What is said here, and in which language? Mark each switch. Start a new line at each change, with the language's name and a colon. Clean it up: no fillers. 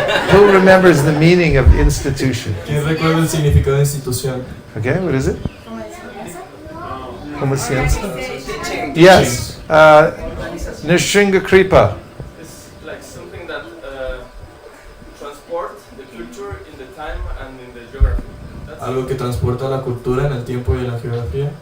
English: Who remembers the meaning of institution?
Spanish: ¿Quién recuerda el significado de institución?
English: Okay, what is it?
Spanish: Como ciencia? Yes. Nishringa Kripa.
English: It's like something that transports the culture in the time and in the geography. That's
Spanish: Algo que transporta la cultura en el tiempo y en la geografía.